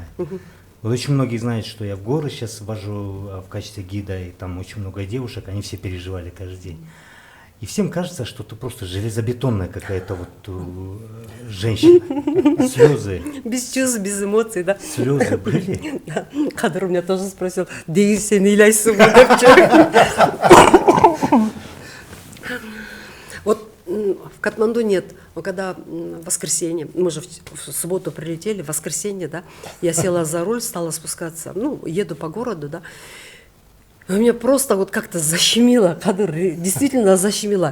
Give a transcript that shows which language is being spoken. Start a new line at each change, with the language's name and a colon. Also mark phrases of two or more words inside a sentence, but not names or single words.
Russian: Вот очень многие знают, что я в горы сейчас вожу в качестве гида, и там очень много девушек, они все переживали каждый день. И всем кажется, что ты просто железобетонная какая-то вот женщина. Слезы. Без чувств, без эмоций, да. Слезы были. Кадр у меня тоже спросил,
Kazakh: «Дейін сен илайсың ба?»
Russian: Вот в Катманду нет, но когда в воскресенье, мы же в субботу прилетели, в воскресенье, да, я села за руль, стала спускаться, ну, еду по городу, да, и меня просто вот как-то защемило, Кадыр, действительно защемило.